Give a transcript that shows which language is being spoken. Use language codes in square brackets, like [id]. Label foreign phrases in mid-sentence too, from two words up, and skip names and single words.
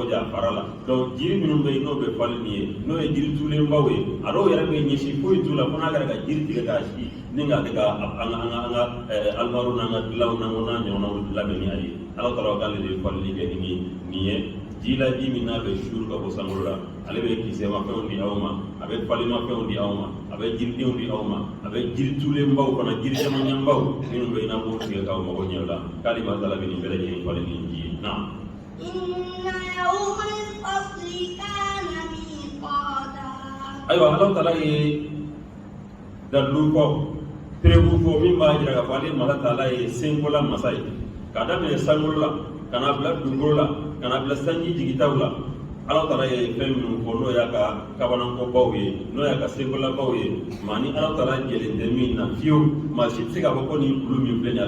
[bm] ɲɛ a fara la donc jiri minnu bɛ yen n'o bɛ falen nin ye n'o ye jiri tuulenbaw ye a dɔw yɛrɛ bɛ ɲɛsin foyi t'u la fo n'a kɛra ka jiri tigɛ k'a si ni k'a kɛ ka an ka alimaro n'an ka dilanw n'an ɲɔgɔnnaw labɛn ni a ye Ala ta'ala k'ale de ye falili kɛ nin ye ji la ji min n'a bɛ suuru ka bɔ sankolo la ale bɛ kisɛmafɛnw di aw ma a bɛ falenmafɛnw di aw ma a bɛ jiridenw di aw ma a bɛ jiri tuulenbaw fana jiri camanɲɛbaw minnu bɛ yen n'a b'o tigɛ k'aw mago ɲɛ o la k'ale Ala ta'ala bɛ nin bɛɛ lajɛlen falen ni ji ye naam [ar] إن يوم الفصل كان ميقاتا [bm] ayiwa Ala ta'ala ye dalilu fɔ perebu fɔ min b'a jira k'a fɔ ale Ala ta'ala ye senkola masa ye k'a daminɛ sankolo la ka n'a bila dugukolo la ka n'a bila sanji jigitaw la Ala ta'ala ye fɛn minnu fɔ n'o y'a ka kabanankobaw ye n'o y'a ka senkolabaaw ye maa ni Ala ta'ala jɛlen tɛ min na fiyewu maa si tɛ se k'a fɔ ko nin kulu min filɛ nin